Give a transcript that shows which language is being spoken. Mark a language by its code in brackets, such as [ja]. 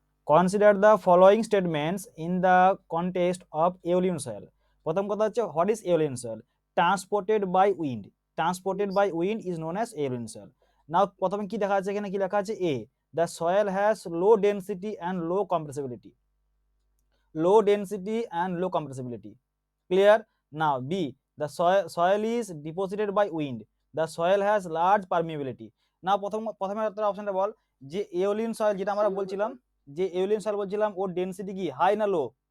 [en] Consider the following statements in the context of aeolian soil. [bn] প্রথম কথা হচ্ছে [en] What is aeolian soil? Transported by wind. Transported by wind is known as aeolian soil. Now [bn] প্রথমে কি দেখা আছে এখানে? কি লেখা আছে? [en] A, the soil has low density and low compressibility. Low density and low compressibility. Clear? Now B, the soil is deposited by wind, the soil has large permeability. [bn] না প্রথমে তোর অপশনটা বল যে এওলিয়ান সয়েল যেটা আমরা বলছিলাম, যে এওলিয়ান সয়েল বলছিলাম ওর ডেনসিটি কি হাই না লো?